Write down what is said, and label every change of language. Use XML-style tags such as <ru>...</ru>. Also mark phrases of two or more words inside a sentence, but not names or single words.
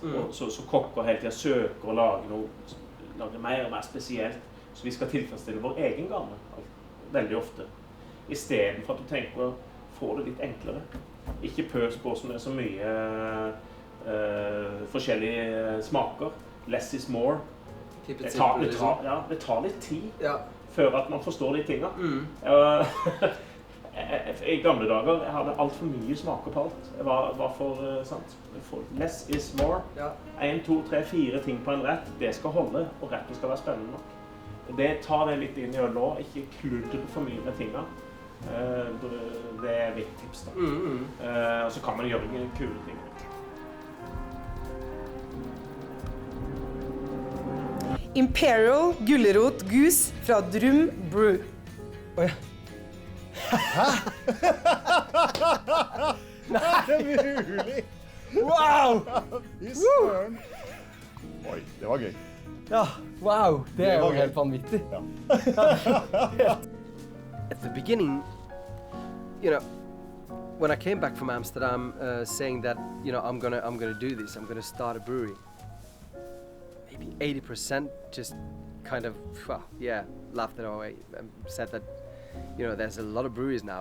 <no>Så kokker hele tiden søker å lage mer og mer spesielt, så vi skal tilfredsstille vår egen gamme, veldig ofte. I stedet for at du tenker å få det litt enklere. Ikke pøs på som det er så mye forskjellige smaker.</no> <en>Less is more.</en> <no>Det tar litt tid før at man forstår de tingene. I gamle dager jeg hadde alt for mye smaker på alt. Jeg var for</no> <en>less is more.</en> <no>1, 2, 3, 4 ting på en rett. Det skal holde, og retten skal være spennende nok. Og det tar det litt inn i øl også. Ikke kludre for mye med tingene. Det er mitt tips da. Og så kan man gjøre kule ting. Imperial gullerot goose fra Drum Brew. Hæ? Nei, det er mulig! Wow! Oi, det var gøy. Ja, wow! Det var helt vanvittig.</no> <en>At the beginning, you know, when I came back from Amsterdam, saying that, you know, I'm gonna do this, I'm gonna start a brewery. Maybe 80% just kind of, well, yeah, laughed it away and said that, you know, there's a lot of breweries now.</en>